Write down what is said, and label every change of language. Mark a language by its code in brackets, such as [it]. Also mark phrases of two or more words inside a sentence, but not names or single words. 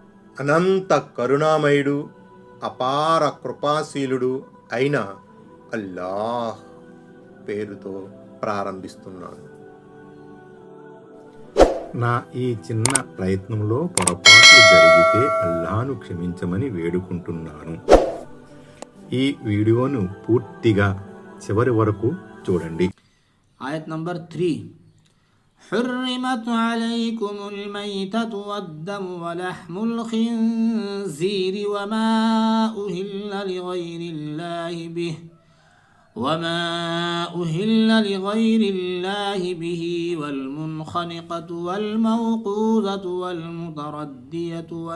[te] అనంత కరుణామయుడు, అపార కృపాశీలుడు అయిన అల్లాహ్ పేరుతో ప్రారంభిస్తున్నాను. నా ఈ చిన్న ప్రయత్నంలో పొరపాట్లు జరిగితే అల్లాహ్ను క్షమించమని వేడుకుంటున్నాను. ఈ వీడియోను పూర్తిగా చివరి వరకు చూడండి. ఆయత్ నంబర్ 3. [ar] حرمت عليكم الميتة والدم ولحم الخنزير وما أهل لغير الله به والمنخنقة والموقوذة والمتردية